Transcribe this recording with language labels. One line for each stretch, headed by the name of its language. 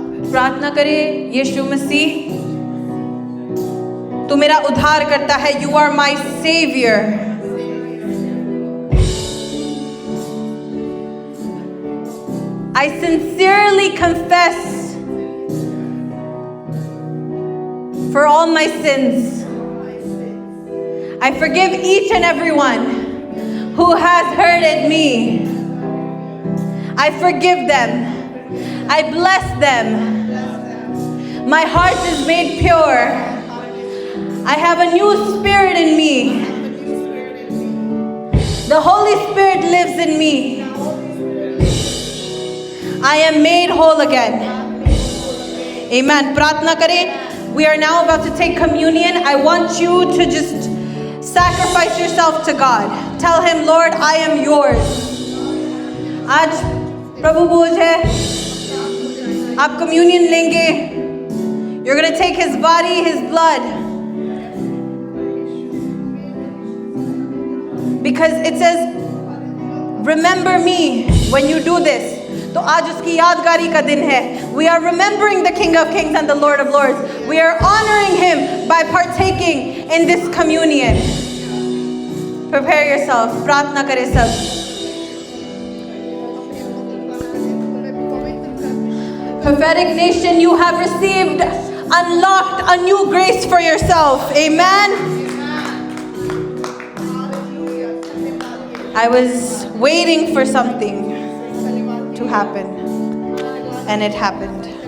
Hindi: प्रार्थना करें. यीशु मसीह, तू मेरा उद्धार करता है.
English: You are my saviour. I sincerely confess for all my sins. I forgive each and everyone who has hurted me. I forgive them. I bless them. My heart is made pure. I have a new spirit in me. The Holy Spirit lives in me. I am made whole again. Amen.
Hindi: प्रार्थना करें.
English: We are now about to take communion. I want you to just sacrifice yourself to God. Tell him, Lord, I am yours.
Hindi: आज प्रभु भोज है. आप communion लेंगे.
English: You're going to take his body, his blood. Because it says, remember me when you do this.
Hindi: तो आज उसकी यादगारी का दिन है.
English: We are remembering the King of Kings and the Lord of Lords. We are honoring him by partaking in this communion. Prepare yourself.
Hindi: प्रार्थना करें सब.
English: Prophetic Nation, you have received, unlocked a new grace for yourself. Amen. I was waiting for something to happen, and it happened.